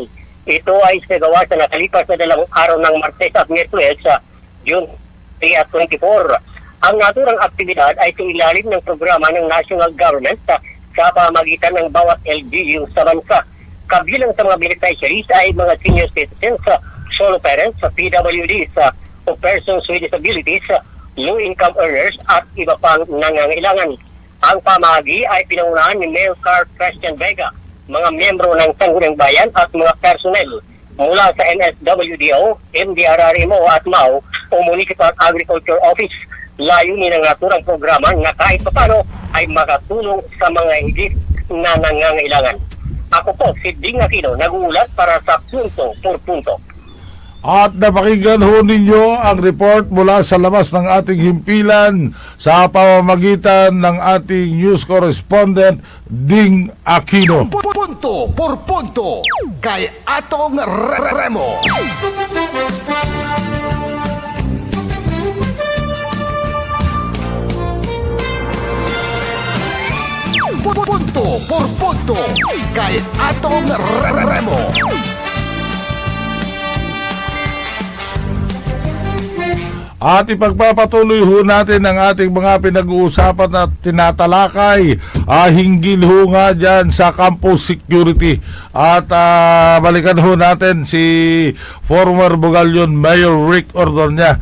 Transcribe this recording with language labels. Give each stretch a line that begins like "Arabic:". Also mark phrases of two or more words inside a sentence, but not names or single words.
Filipino: Ito ay sinagawa sa nakalipas na 2 araw ng Martes at Miyerkules sa June 3 at 24. Ang naturang aktibidad ay sa ilalim ng programa ng
English: national government
Filipino: sa pamagitan ng bawat LGU sa bansa. Kabilang sa mga beneficiaries ay mga
English: senior citizens, solo parents, PWDs,
Filipino: o
English: persons with disabilities, low-income earners
Filipino: at iba pang nangangailangan. Ang pamahagi ay pinangunahan ni Mayor Carl Christian Vega, mga miyembro ng Sangguniang Bayan at mga personnel mula sa NSWDO, MDRRMO at MAO o Municipal Agriculture Office. Layunin ng naturang programa na kahit papano ay makatulong sa mga higit na nangangailangan. Ako po, si Ding Aquino, nag-uulat para sa Punto por Punto. At napakinggan ho ninyo ang report mula sa labas ng ating himpilan sa pamamagitan ng ating
English: news correspondent
Filipino: Ding Aquino. Punto por punto kay Atong Remo. Punto por punto kay Atong Remo. At ipagpapatuloy ho natin ang ating mga pinag-uusapan at tinatalakay hinggil ho nga dyan sa
English: campus security.
Filipino: At balikan ho natin si former Bugalyon Mayor Rick Ordoña.